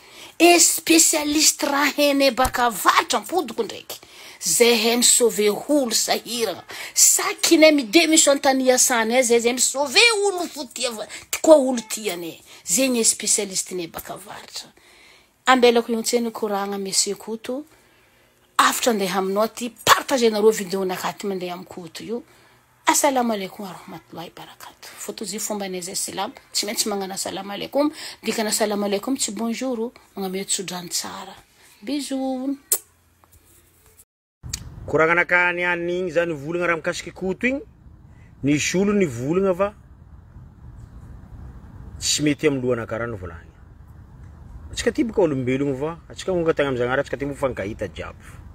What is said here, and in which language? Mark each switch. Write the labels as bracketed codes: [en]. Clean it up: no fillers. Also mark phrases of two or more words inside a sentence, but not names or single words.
[mg] spécialiste raha henay baka varitra mpodiko ndraiky zay misauver olo sahiragna sakinay mide misy antany iasanay zay misauver olo fotia koa olo tianay zay ny spécialiste nay baka varitra ambelako io tseny koragna monsieur Koto afatra andeha aminao ty partagenareo vidéo nakaty mandeha amin'ny Koto io [ar] السلام عليكم ورحمة الله وبركاته [mg] fotozy fombanay zay salam tsy maintsy magnano [ar] السلام عليكم [mg] dikana [ar] السلام عليكم [mg] tsy bonjour magname tsodrany tsara bisous koragnanaka niany igny zany volagna raha mikasiky Koto igny nisy olo ny volagna fa tsy mety amin'ny lohana karaha ny volagna atsika ty baka olombelogno fa atsika monga tagna am'zagnara atsika ty mifankahita jiaby